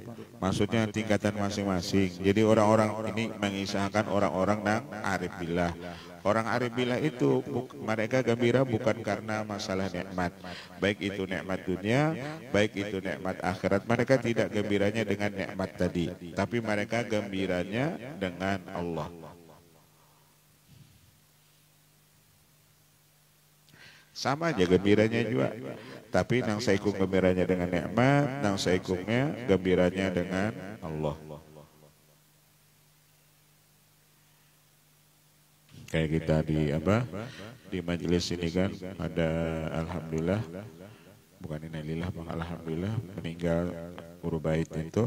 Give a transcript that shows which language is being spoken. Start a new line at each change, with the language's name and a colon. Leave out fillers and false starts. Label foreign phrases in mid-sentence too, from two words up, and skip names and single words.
Indonesian: Maksudnya tingkatan masing-masing. Jadi orang-orang ini mengisahkan orang-orang yang arif billah. Orang arif billah itu mereka gembira bukan karena masalah nikmat, baik itu nikmat dunia, baik itu nikmat akhirat. Mereka tidak gembiranya dengan nikmat tadi, tapi mereka gembiranya dengan Allah. Sama aja gembiranya juga, tapi
Banjar: nang saikung
Indonesian: gembiranya dengan nikmat,
Banjar: nang saikungnya
Indonesian: gembiranya dengan Allah. Kayak kita di majelis ini kan ada alhamdulillah, bukan innalillah, alhamdulillah meninggal guru bait itu.